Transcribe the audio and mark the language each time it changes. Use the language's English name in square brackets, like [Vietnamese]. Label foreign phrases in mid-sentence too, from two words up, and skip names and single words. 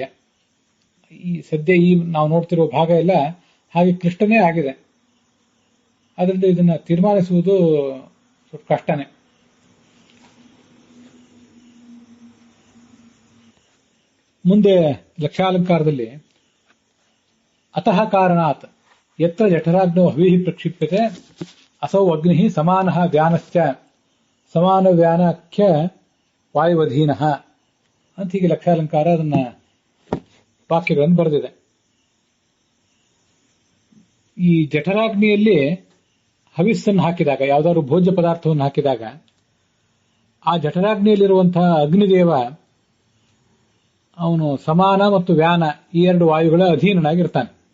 [Kannada] ಈ ಸದ್ಯ ನಾವು ನೋಡ್ತಿರೋ ಭಾಗ ಎಲ್ಲ ಹಾಗೆ ಕ್ಲಿಷ್ಟನೇ ಆಗಿದೆ. ಅದರಿಂದ ಇದನ್ನ ತೀರ್ಮಾನಿಸುವುದು ಸ್ವಲ್ಪ ಕಷ್ಟನೇ. ಮುಂದೆ ಲಕ್ಷಾಲಂಕಾರದಲ್ಲಿ [Sanskrit] ಅತಃ ಕಾರಣಾತ್ ಯತ್ರ ಜಠರಾಗ್ನೋ ಹವಿಃ ಪ್ರಕ್ಷಿಪ್ಯತೆ ಅಸೌ ಅಗ್ನಿ ಸಮಾನಃ ವ್ಯಾನಶ್ಚ ಸಮಾನ ವ್ಯಾನಾಖ್ಯ ವಾಯುವಧೀನಃ [Kannada] ಅಂತ ಹೀಗೆ ಲಕ್ಷಾಲಂಕಾರ ಅದನ್ನ ವಾಕ್ಯಗಳನ್ನು ಬರೆದಿದೆ. ಈ ಜಠರಾಗ್ನಿಯಲ್ಲಿ ಹವಿಸ್ಸನ್ನು ಹಾಕಿದಾಗ, ಯಾವುದಾದ್ರು ಭೋಜ್ಯ ಪದಾರ್ಥವನ್ನು ಹಾಕಿದಾಗ ಆ ಜಠರಾಗ್ನಿಯಲ್ಲಿರುವಂತಹ ಅಗ್ನಿದೇವ ಅವನು ಸಮಾನ ಮತ್ತು ವ್ಯಾನ ಈ ಎರಡು ವಾಯುಗಳ ಅಧೀನನಾಗಿರ್ತಾನೆ.